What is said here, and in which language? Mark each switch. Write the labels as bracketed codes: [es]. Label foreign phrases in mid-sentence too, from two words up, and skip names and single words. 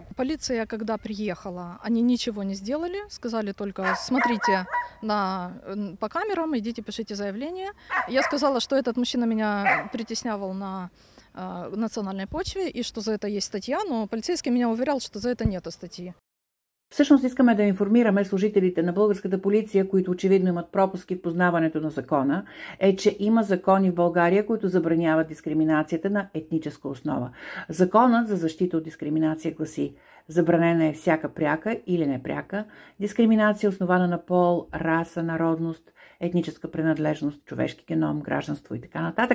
[ru] Полиция, когда приехала, они ничего не сделали. Сказали только: смотрите по камерам, идите, пишите заявление. Я сказала, что этот мужчина меня притеснявал на национальной почве и что за это есть статья, но полицейский меня уверял, что за это нету статьи. [bg] Всъщност искаме да информираме служителите на българската полиция, които очевидно имат пропуски в познаването на закона, че има закони в България, които забраняват дискриминацията на етническа основа. Законът за защита от дискриминация гласи: забранена е всяка пряка или непряка дискриминация, основана на пол, раса, народност, етническа принадлежност, човешки геном, гражданство и така нататък.